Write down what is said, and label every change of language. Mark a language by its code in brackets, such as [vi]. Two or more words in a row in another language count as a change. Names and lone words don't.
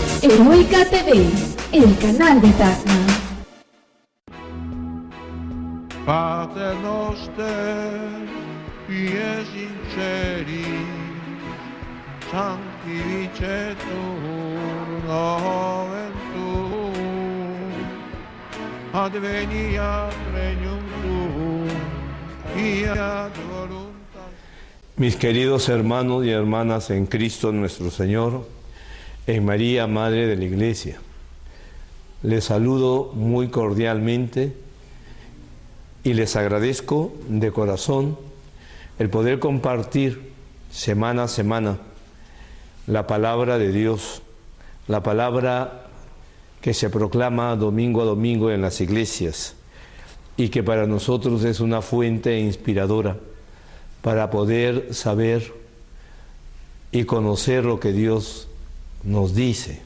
[es] Heroica TV, el canal de Tacna. [la] Pater noster, pie sinceri, sanctificetur nomen tuum, adveniat regnum tuum, fiat voluntas. [es] Mis queridos hermanos y hermanas en Cristo nuestro Señor, en María, Madre de la Iglesia, les saludo muy cordialmente y les agradezco de corazón el poder compartir semana a semana la palabra de Dios, la palabra que se proclama domingo a domingo en las iglesias y que para nosotros es una fuente inspiradora para poder saber y conocer lo que Dios nos dice.